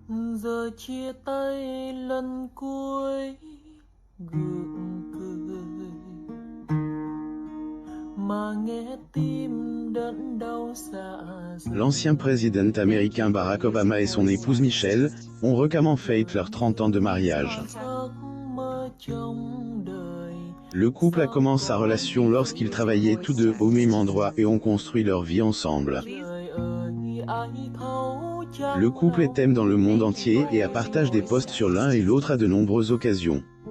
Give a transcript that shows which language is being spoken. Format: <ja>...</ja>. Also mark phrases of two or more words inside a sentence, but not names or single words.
<vi>Giờ chia tay lần cuối gượng cười mà nghe tim đớn đau dạ dày.</vi> <fr>L'ancien président américain Barack Obama et son épouse Michelle ont récemment fêté leurs 30 ans de mariage. Le couple a commencé sa relation lorsqu'ils travaillaient tous deux au même endroit et ont construit leur vie ensemble. Le couple est aimé dans le monde entier et a partagé des posts sur l'un et l'autre à de nombreuses occasions.</fr>